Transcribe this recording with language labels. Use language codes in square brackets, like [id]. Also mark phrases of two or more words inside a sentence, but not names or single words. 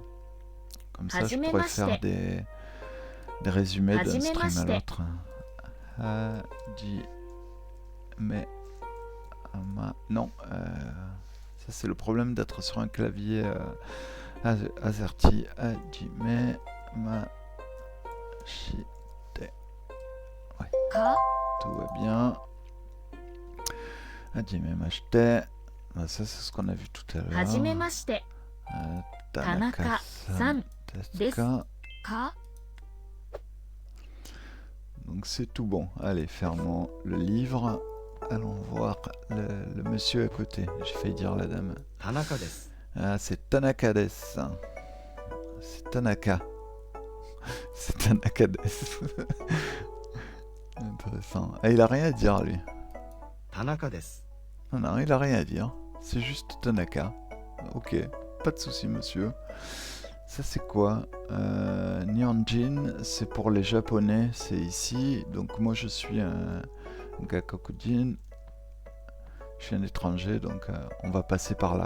[fr] Comme ça, je pourrais faire des résumés d'un stream à l'autre. Non. Ça, c'est le problème d'être sur un clavier AZERTY. [ja] はじめまして. [fr] Ouais. Tout va bien. [ja] はじめまして. [fr] Ça, c'est ce qu'on a vu tout à l'heure. [ja] はじめまして。田中さんですか? か [fr] Donc c'est tout bon. Allez, fermons le livre. Allons voir le monsieur à côté. J'ai failli dire la dame. [ja] 田中です. [fr] Ah, c'est [ja] 田中です. [fr] C'est Tanaka. C'est [ja] 田中です. [fr] Intéressant. Ah, il a rien à dire, lui. [ja] 田中です. [fr] Non, il a rien à dire. C'est juste Tanaka. Ok, pas de souci, monsieur. Ça, c'est quoi? Nihonjin, c'est pour les japonais, c'est ici. Donc, moi, je suis un Gakokujin. Je suis un étranger, donc on va passer par là.